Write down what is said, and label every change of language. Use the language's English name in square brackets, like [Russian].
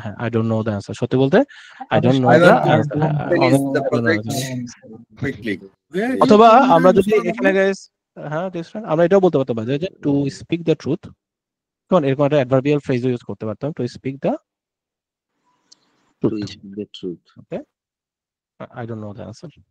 [English] হ্যাঁ, I don't know the answer. [Bangla] সত্যি বলতে [English] I don't know the answer. Finish the project quickly. [Bangla] অথবা আমরা যদি এখানে গাইস, হ্যাঁ আমরা এটাও বলতে পারতাম যে [English] to speak the truth, [Bangla] কোন এরকম একটা অ্যাডভার্বিয়াল ফ্রেজ ইউজ করতে পারতাম, to speak the truth. [English] Okay, I don't know the answer.